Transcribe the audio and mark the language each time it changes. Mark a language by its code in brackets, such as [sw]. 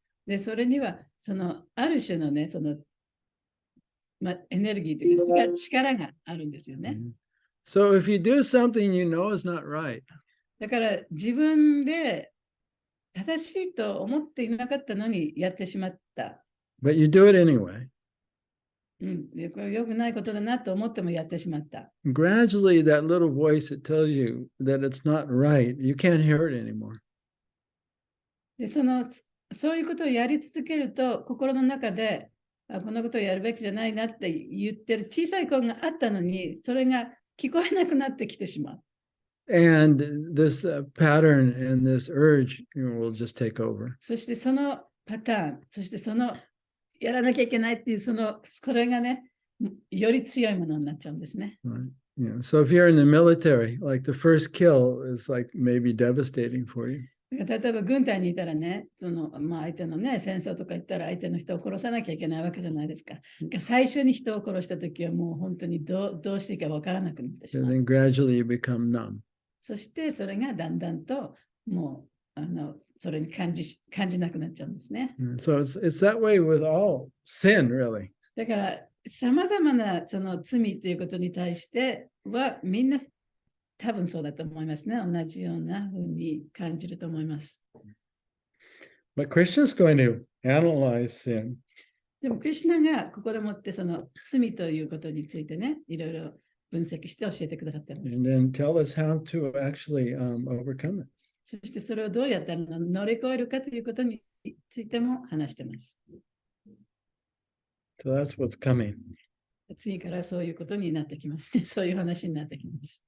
[ja] で、それには、ある種のね、エネルギーというか力があるんですよね。 [en] So if you do something you know is not right, [ja] だから自分で正しいと思っていなかったのにやってしまった。 [en] but you do it anyway, [ja] でこれ良くないことだなと思ってもやってしまった。 [en] gradually that little voice that tells you that it's not right, you can't hear it anymore. [ja] で、そういうことをやり続けると、心の中で、こんなことをやるべきじゃないなって言ってる小さい声があったのに、それが聞こえなくなってきてしまう。 [en] And this pattern and this urge, will just take over. [ja] そしてそのパターン、そしてやらなきゃいけないっていうこれがね、より強いものになっちゃうんですね。 [en] Right. So if you're in the military, like the first kill is like maybe devastating for you. [ja] 例えば軍隊にいたらね、相手のね、戦争とか言ったら相手の人を殺さなきゃいけないわけじゃないですか。最初に人を殺したときはもう本当にどうしていいかわからなくなってし [en] And [ja] まう。 [en] then gradually you become numb. [ja] そしてそれがだんだんともうそれに感じなくなっちゃうんですね。 [en] So it's that way with all sin, really. [ja] だからさまざまな罪ということに対してはみんな多分そうだと思いますね。同じようなふうに感じると思います。 [en] But Krishna's going to analyze sin. [ja] でも、クリシュナがここでもって罪ということについてね、いろいろ分析して教えてくださっています。 [en] And then tell us how to actually overcome it. [ja] そしてそれをどうやったら乗り越えるかということについても話しています。 [en] So that's what's coming. [ja] 次からそういうことになってきますね。そういう話になってきます。